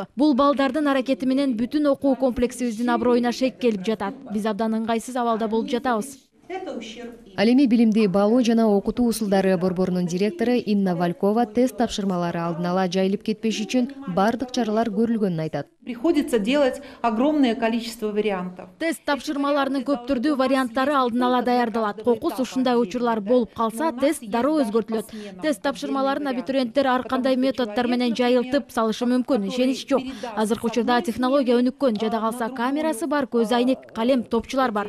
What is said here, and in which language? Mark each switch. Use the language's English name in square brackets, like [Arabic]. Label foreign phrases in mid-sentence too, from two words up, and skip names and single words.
[Kyrgyz] Бул балдардын аракети менен бүтүн окуу комплексибиздин аброюна шек келип жатат. Биз абдан ыңгайсыз абалда болуп жатабыз. Ал эми билимди баалоо жана окутуу усулдары борборунун директору Инна Валькова тест тапшырмалары алдын ала жайылып кетпеш үчүн бардык чаралар көрүлгөнүн айтат. [Russian] Приходится делать огромное количество вариантов. [Kyrgyz] Тест тапшырмаларынын көптүрдүү варианттары алдын ала даярдалат. Кокус ушундай учурлар болуп калса, тест дароо өзгөртүлөт. Тест тапшырмаларын абитуриенттер ар кандай методдор менен жайылтып салышы мүмкүн. Ишенич жок. Азыркы учурда технология өнүккөн. Жада калса камерасы бар, көз айнек, калем, топчулар бар.